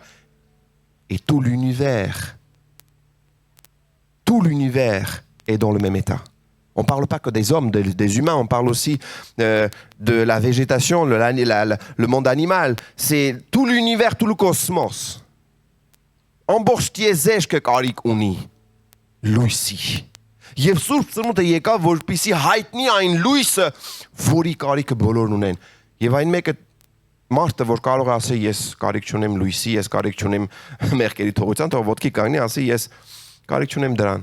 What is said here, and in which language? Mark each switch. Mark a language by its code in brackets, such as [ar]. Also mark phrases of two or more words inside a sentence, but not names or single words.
[fr] Et tout l'univers est dans le même état. On ne parle pas que des hommes, des humains, on parle aussi de la végétation, le monde animal. C'est tout l'univers, tout le cosmos. [hy] Ամբողջ տիեզերքը կարիք ունի լույսի. Եվ Սուրբ Ծնունդը եկավ, որպեսզի հայտնի այն լույսը, որի կարիքը բոլորն ունեն։ Եվ այն մեկը մարդը, որ կարող է ասել, ես կարիք չունեմ լույսի, ես կարիք չունեմ մեղքերի թողության, թող ոտքի կանգնի, ասի, ես կարիք չունեմ դրան։